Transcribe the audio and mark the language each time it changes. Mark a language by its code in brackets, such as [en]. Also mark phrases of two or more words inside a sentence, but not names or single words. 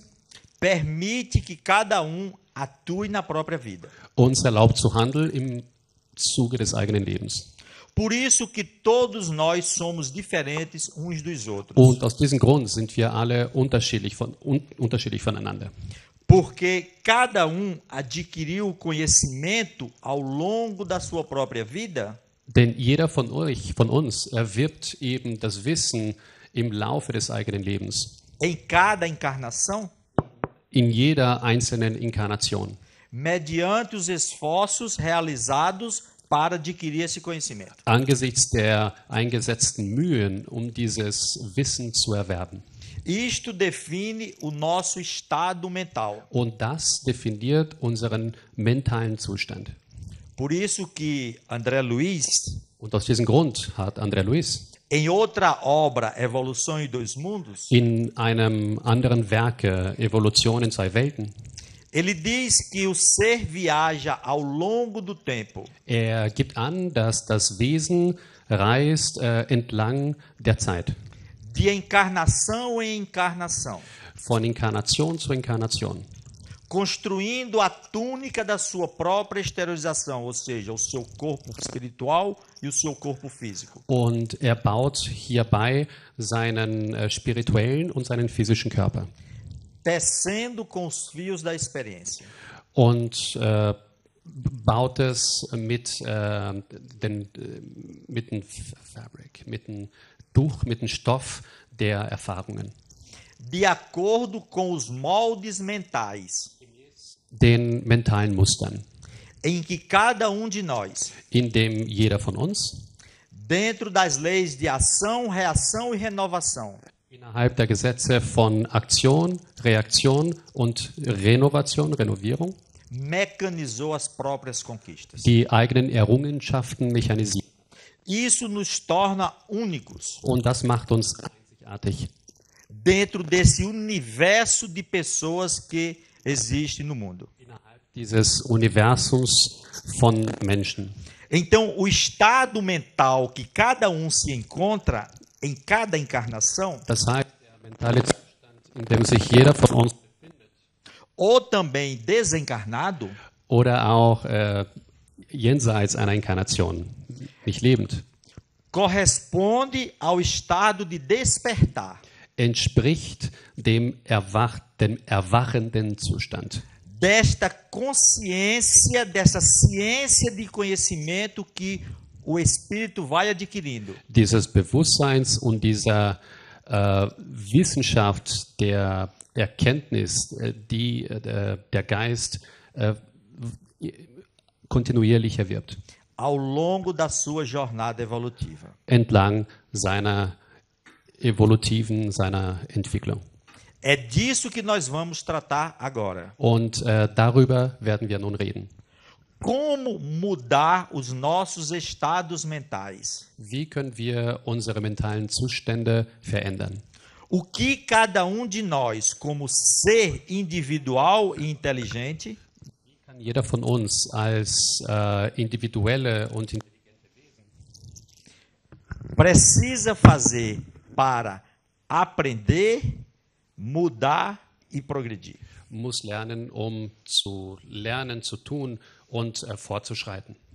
[pt] permite que cada atue na própria vida. [de] uns erlaubt zu handeln im Zuge des eigenen Lebens. [pt] Por isso que todos nós somos diferentes uns dos outros. [de] Und aus diesem Grund sind wir alle unterschiedlich voneinander. [pt] Porque cada adquiriu o conhecimento ao longo da sua própria vida. [de] Denn jeder von uns erwirbt eben das Wissen im Laufe des eigenen Lebens. [pt] Em cada encarnação. [de] In jeder einzelnen Inkarnation. [pt] Mediante os esforços realizados para adquirir esse conhecimento. [de] Angesichts der eingesetzten Mühen, dieses Wissen zu erwerben. [pt] Isto define o nosso estado mental. [de] Und das definiert unseren mentalen Zustand. [pt] Por isso que André Luiz, [de] Und aus diesem Grund hat André Luiz [pt] em outra obra, Evolução em Dois Mundos, [de] in einem anderen Werke, Evolution in zwei Welten, [pt] ele diz que o ser viaja ao longo do tempo. [de] er gibt an, dass das Wesen reist entlang der Zeit. [pt] De encarnação em encarnação. [de] Von Inkarnation zu Inkarnation. [pt] Construindo a túnica da sua própria exteriorização, ou seja, o seu corpo espiritual e o seu corpo físico. [de] Und er baut hierbei seinen spirituellen und seinen physischen Körper. [pt] Tecendo com os fios da experiência. [de] Und baut es mit dem Fabric, mit dem Stoff der Erfahrungen. [pt] De acordo com os moldes mentais. [de] Den mentalen Mustern. [pt] Em que cada de nós, [de] in dem jeder von uns, [pt] dentro das leis de ação, reação e renovação, [de] innerhalb der Gesetze von Aktion, Reaktion und Renovierung, [pt] mecanizou as próprias conquistas. [de] Die eigenen Errungenschaften mechanisiert. [pt] Isso nos torna únicos. [de] Und das macht uns einzigartig. [pt] Dentro desse universo de pessoas que existe no mundo. [de] Innerhalb dieses Universums von Menschen. [pt] Então, o estado mental que cada se encontra em cada encarnação, [de] das heißt, der mentale Zustand, in dem sich jeder von uns befindet, [pt] ou também desencarnado, [de] oder auch jenseits einer Inkarnation, nicht lebend, [pt] corresponde ao estado de despertar. [de] Entspricht dem erwachenden Zustand. [pt] Desta consciência, dessa ciência de conhecimento que o espírito vai adquirindo. [de] Dieses Bewusstseins und dieser Wissenschaft der Erkenntnis, die der Geist kontinuierlich erwirbt. [pt] Ao longo da sua jornada evolutiva. [de] Entlang seiner Entwicklung. [pt] É disso que nós vamos tratar agora. [de] Und darüber werden wir nun reden. [pt] Como mudar os nossos estados mentais? [de] Wie können wir unsere mentalen Zustände verändern? [pt] O que cada de nós, como ser individual e inteligente, [de] Wie kann jeder von uns als individuelle und intelligente [pt] precisa fazer para aprender, mudar e progredir. [de] Muss lernen, um zu lernen, zu tun und fortzuschreiten.